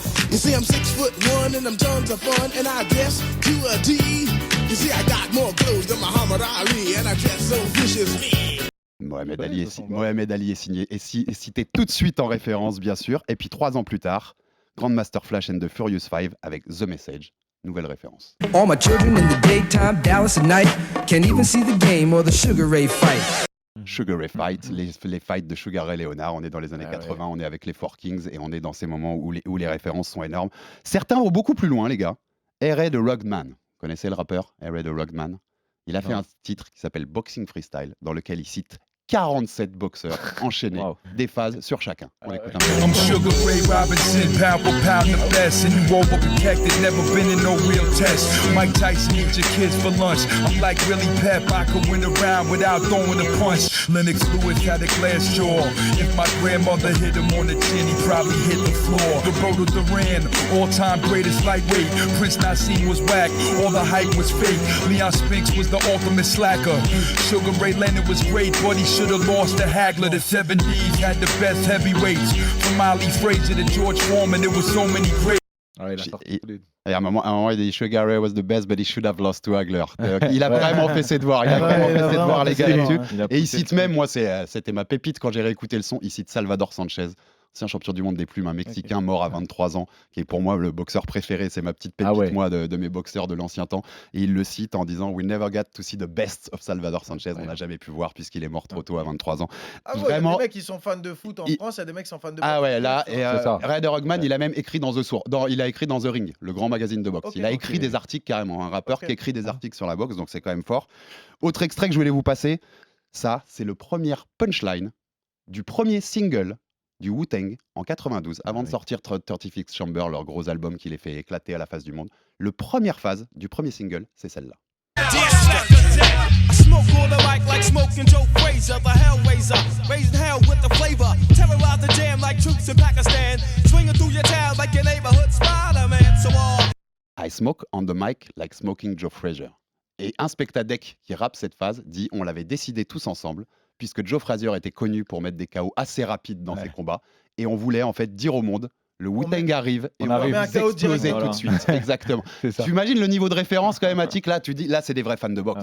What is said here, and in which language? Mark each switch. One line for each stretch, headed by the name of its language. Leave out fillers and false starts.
English: You see, I'm 6'1" and I'm tons of fun, and I guess to a T. You see, I got more clothes than Muhammad Ali, and I dress so viciously.
French: Mohamed Ali est signé et cité tout de suite en référence, bien sûr. Et puis 3 ans plus tard, Grandmaster Flash and the Furious Five avec The Message, nouvelle référence.
English: All my children in the daytime, Dallas at night, can't even see the game or the Sugar Ray fight.
French: Sugar Ray Fight, les fights de Sugar Ray Leonard, on est dans les années 80, on est avec les Four Kings et on est dans ces moments où les références sont énormes. Certains vont beaucoup plus loin, les gars. R.A. the Rugman, vous connaissez le rappeur R.A. the Rugman? Il a fait un titre qui s'appelle Boxing Freestyle, dans lequel il cite 47 boxeurs enchaînés, des phases sur chacun. On écoute un peu.
English: I'm Sugar Ray Robinson, pound for pound the best. And you overprotected, never been in no real test. Mike Tyson eat your kids for lunch. I'm like Willie Pep, I could win a round without throwing a punch. Lennox Lewis had a glass jaw. If my grandmother hit him on the chin, he probably hit the floor. The Roto Duran, all-time greatest lightweight. Prince Nassim was whack, all the hype was fake. Leon Spinks was the ultimate slacker. Sugar Ray Leonard was great, but he should have lost to Hagler. The 70s had the best heavyweights. From Ali Frazier to George Foreman, there was so many great.
French: Et à un moment, il dit
English: Sugar Ray was the best, but he should have lost to Hagler.
French: Il a vraiment fait ses devoirs. Il a vraiment fait ses devoirs, les gars, là-dessus. Et il cite même, moi, c'était ma pépite quand j'ai réécouté le son, il cite Salvador Sanchez. C'est un champion du monde des plumes, un Mexicain mort à 23 ans, qui est pour moi le boxeur préféré. C'est ma petite pépite, moi, de mes boxeurs de l'ancien temps. Et il le cite en disant
English: We never got to see the best of Salvador Sanchez.
French: On n'a jamais pu voir puisqu'il est mort trop tôt à 23 ans. Ah ouais, Vraiment. il y a des mecs qui sont fans de foot en France, il y a des mecs qui sont fans de boxe. Ah ouais, là, et Ray Rugman, il a même écrit dans The Source. Il a écrit dans The Ring, le grand magazine de boxe. Il a écrit des articles carrément. Un rappeur qui écrit des articles sur la boxe, donc c'est quand même fort. Autre extrait que je voulais vous passer, ça, c'est le premier punchline du premier single du Wu-Tang en 92, avant de sortir 36 Chamber, leur gros album qui les fait éclater à la face du monde. Le première phase du premier single, c'est celle-là.
English: I smoke all the mic like smoking Joe Frazier, the Hellraiser, raising hell with the flavor, terrorize the jam like troops in Pakistan, swinging through your town like your neighborhood Spider-Man. So I smoke on the mic like smoking Joe Frazier.
French: Et Inspectadec qui rappe cette phase dit on l'avait décidé tous ensemble puisque Joe Frazier était connu pour mettre des KO assez rapides dans ses combats et on voulait en fait dire au monde le Wu-Tang arrive et on va vous exploser tout de suite. Exactement. Tu imagines le niveau de référence quand même, Attic, là, tu dis, là, c'est des vrais fans de boxe.